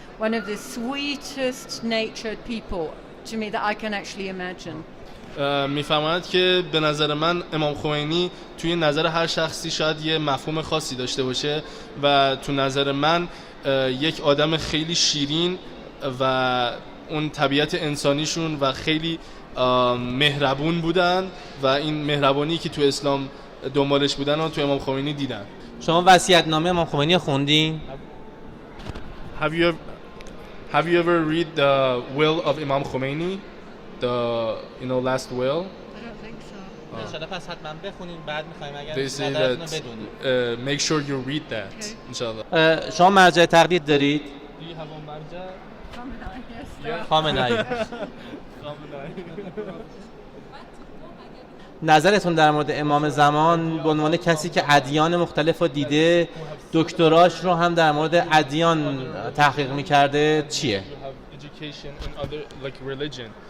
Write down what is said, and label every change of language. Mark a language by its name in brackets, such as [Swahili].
[English] One of the sweetest natured people to me that I can actually imagine. [Persian] میفهمند که به نظر من امام خمینی توی نظر هر شخصی شاید یه مفهوم خاصی داشته باشه و تو نظر من یک آدم خیلی شیرین و اون طبیعت انسانیشون و خیلی مهربون بودن و این مهربانی که تو اسلام دنبالش بودن و تو امام خمینی دیدن. شما وصیت‌نامه امام خمینی خوندین؟ [English] Have you ever read the will of Imam Khomeini? The last will? I don't think so. [Persian] انشالله پس حتما بخونین، بعد می‌خوایم اگر [English] They say [Persian] نظرتون [English] that [Persian] رو بدونید. [English] make sure you read that. انشالله. [Persian] شما مرجع تقلید دارید؟ [English] Do you have a marja? [Persian] خامنه‌ای. نظرتون در مورد امام زمان به عنوان کسی که ادیان مختلف رو دیده، دکتراش رو هم در مورد ادیان تحقیق می‌کرده چیه؟ [English] Education in other like religion.